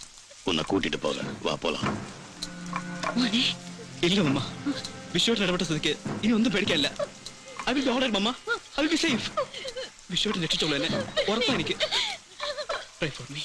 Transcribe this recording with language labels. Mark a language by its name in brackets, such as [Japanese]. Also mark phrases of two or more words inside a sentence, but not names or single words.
[Tamil] உன்னை கூட்டிட்டு போக வா, போலாம். [Malayalam] ഇല്ല മമ്മ, വിശ്വട്ട് ഇടപെട്ട സ്ഥിതിക്ക് ഇനി ഒന്നും പേടിക്കാനില്ല. [English] I will be alright mamma, I will be safe. [Malayalam] വിശ്വട്ട് രക്ഷിച്ചോളൂ എന്നെ, ഉറപ്പാ എനിക്ക്. [English] Pray for me.